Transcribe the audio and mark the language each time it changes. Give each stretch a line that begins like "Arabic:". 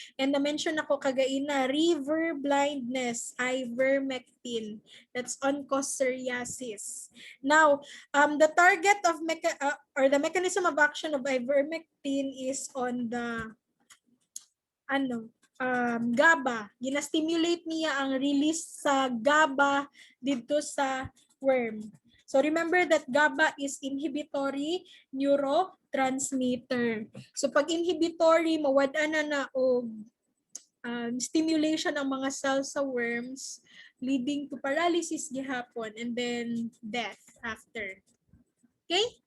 Cebuano: And na-mention ako kagaina,
English: river blindness,
Cebuano: ivermectin.
English: That's onchocerciasis. Now, the target of or the mechanism of action of ivermectin is on the GABA.
Cebuano: Gina-stimulate niya ang release sa GABA dito sa worm.
English: So remember that GABA is inhibitory neurotransmitter. So pag inhibitory,
Cebuano: mawad-an na og
English: stimulation ng mga cells sa worms, leading to paralysis gihapon and then death after. Okay?